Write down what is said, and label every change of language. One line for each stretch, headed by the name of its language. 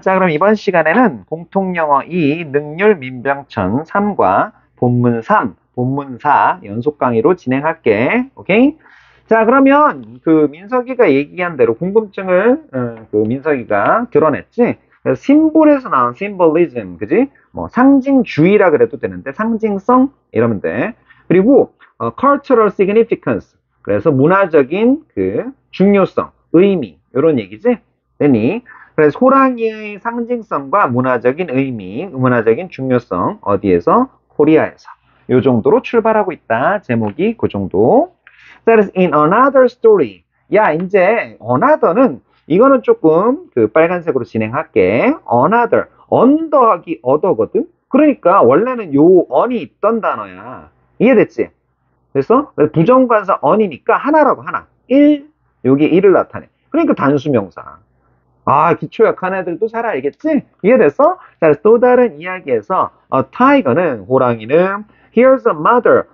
Korean: 자, 그럼 이번 시간에는 공통영어 2, 능률 민병천 3과 본문 3, 본문 4 연속 강의로 진행할게. 오케이? 자, 그러면 그 민석이가 얘기한 대로 궁금증을 그 민석이가 드러냈지? 그래서 심볼에서 나온 심볼리즘, 그지? 뭐 상징주의라 그래도 되는데 상징성 이러면 돼.
English: 그리고 cultural significance.
Korean: 그래서 문화적인 그 중요성, 의미 이런 얘기지. 되니? 그래서 호랑이의 상징성과 문화적인 의미, 문화적인 중요성 어디에서? 코리아에서. 요 정도로 출발하고 있다. 제목이 그 정도.
English: That is in another story.
Korean: 야, 이제 another는 이거는 조금 그 빨간색으로 진행할게. another, on 더하기 other거든. 그러니까 원래는 요 on이 있던 단어야. 이해됐지? 그래서 부정관사 on이니까 하나라고 하나. 1, 여기 1을 나타내. 그러니까 단수명사. 아, 기초 약한 애들도 잘 알겠지? 이해됐어? 자, 또 다른 이야기에서 tiger는 호랑이는
English: here's a mother.